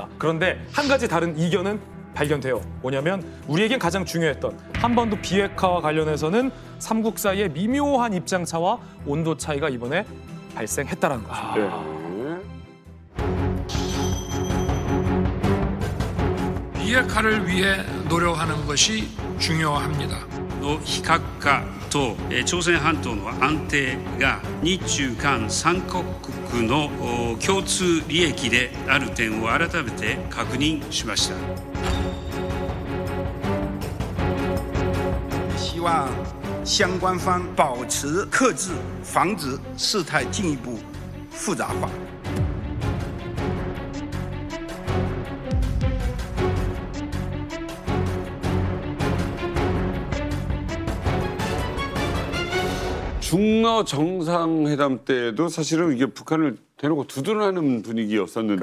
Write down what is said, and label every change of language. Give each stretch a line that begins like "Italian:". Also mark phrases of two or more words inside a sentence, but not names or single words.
Korean: 그런데 한 가지 다른 이견은 발견돼요. 뭐냐면 우리에겐 가장 중요했던 한반도 비핵화와 관련해서는 3국 사이의 미묘한 입장 차와 온도 차이가 이번에 발생했다라는 거죠. 비핵화를 위해 노력하는 것이 중요합니다.
Japanese: 非核化と朝鮮半島の安定が日中韓3カ国の共通利益である点を改めて確認しました。
Chinese: 希望相关方保持克制，防止事态进一步复杂化。
Korean: 중러 정상회담 때도 사실은 이게 북한을 대놓고 두둔하는 분위기였었는데